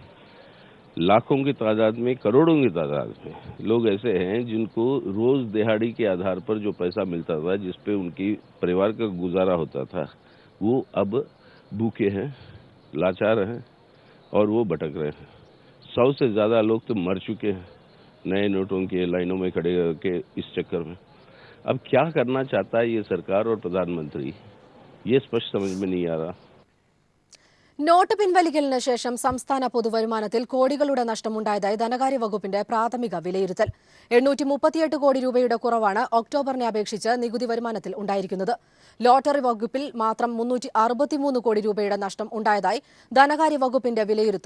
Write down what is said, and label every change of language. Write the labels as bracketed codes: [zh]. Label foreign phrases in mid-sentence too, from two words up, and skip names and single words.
[hi] लाखों की तादाद में, करोड़ों की तादाद में लोग ऐसे हैं जिनको रोज दिहाड़ी के आधार पर जो पैसा मिलता था, जिस पे उनकी परिवार का गुजारा होता था, वो अब भूखे हैं, लाचार हैं और वो भटक रहे हैं। 100 से ज़्यादा लोग तो मर चुके हैं नए नोटों के लाइनों में खड़े के इस चक्कर में। अब क्या करना चाहता है ये सरकार और प्रधानमंत्री, ये स्पष्ट समझ में नहीं आ रहा। [ml] നോട്ട് പിൻവലിക്കലിന് ശേഷം സംസ്ഥാന പൊതുവരുമാനത്തിൽ കോടികളുടെ നഷ്ടമുണ്ടായതായി ധനകാര്യ വകുപ്പിന്റെ പ്രാഥമിക വിലയിരുത്തൽ. 838 കോടി രൂപയുടെ കുറവാണ് ഒക്ടോബറിനെ അപേക്ഷിച്ച് നികുതി വരുമാനത്തിൽ ഉണ്ടായിരിക്കുന്നത്. ലോട്ടറി വകുപ്പിൽ മാത്രം 363 കോടി രൂപയുടെ നഷ്ടം ഉണ്ടായതായി ധനകാര്യ വകുപ്പിന്റെ വിലയിരുത്തൽ.